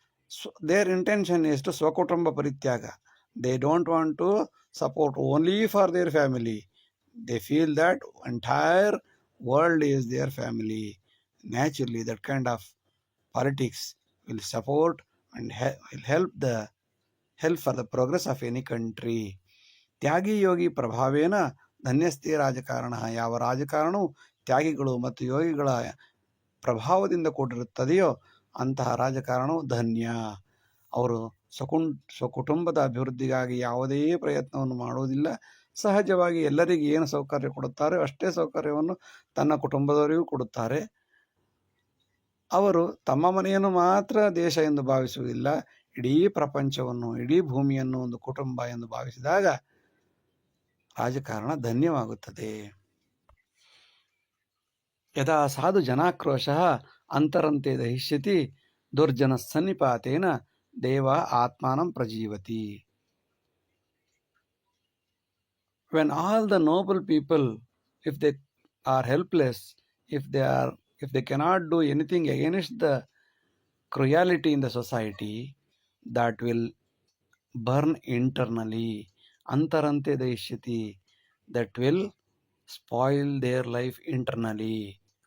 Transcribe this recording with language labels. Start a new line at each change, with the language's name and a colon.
English: So their intention is to Swakutumba Parityaga. They don't want to support only for their family. They feel that entire world is their family. Naturally, that kind of politics will support and will help for the progress of any country.
Sanskrit: ತ್ಯಾಗಿ ಯೋಗಿ ಪ್ರಭಾವೇನ ಧನ್ಯಸ್ತಿ ರಾಜಕಾರಣ.
Kannada: ಯಾವ ರಾಜಕಾರಣವು ತ್ಯಾಗಿಗಳು ಮತ್ತು ಯೋಗಿಗಳ ಪ್ರಭಾವದಿಂದ ಕೂಡಿರುತ್ತದೆಯೋ ಅಂತಹ ರಾಜಕಾರಣವು ಧನ್ಯ. ಅವರು ಸ್ವಕುಟುಂಬದ ಅಭಿವೃದ್ಧಿಗಾಗಿ ಯಾವುದೇ ಪ್ರಯತ್ನವನ್ನು ಮಾಡುವುದಿಲ್ಲ. ಸಹಜವಾಗಿ ಎಲ್ಲರಿಗೆ ಏನು ಸೌಕರ್ಯ ಕೊಡುತ್ತಾರೆ ಅಷ್ಟೇ ಸೌಕರ್ಯವನ್ನು ತನ್ನ ಕುಟುಂಬದವರಿಗೂ ಕೊಡುತ್ತಾರೆ. ಅವರು ತಮ್ಮ ಮನೆಯನ್ನು ಮಾತ್ರ ದೇಶ ಎಂದು ಭಾವಿಸುವುದಿಲ್ಲ. ಇಡೀ ಪ್ರಪಂಚವನ್ನು, ಇಡೀ ಭೂಮಿಯನ್ನು ಒಂದು ಕುಟುಂಬ ಎಂದು ಭಾವಿಸಿದಾಗ ರಾಜಕಾರಣ ಧನ್ಯವಾಗುತ್ತದೆ.
Sanskrit: ಯದಾ ಸಾಧು ಜನಾಕ್ರೋಶಃ ಅಂತರಂತೆ ದಹಿಷ್ಯತಿ ದುರ್ಜನ ಸನ್ನಿಪಾತೇನ ದೇವ ಆತ್ಮಾನಂ ಪ್ರಜೀವತಿ.
English: When all the noble people, if they are helpless, if they cannot do anything against the cruelty in the society, that will burn internally.
Sanskrit: Antarante daishyati,
English: that will spoil their life internally.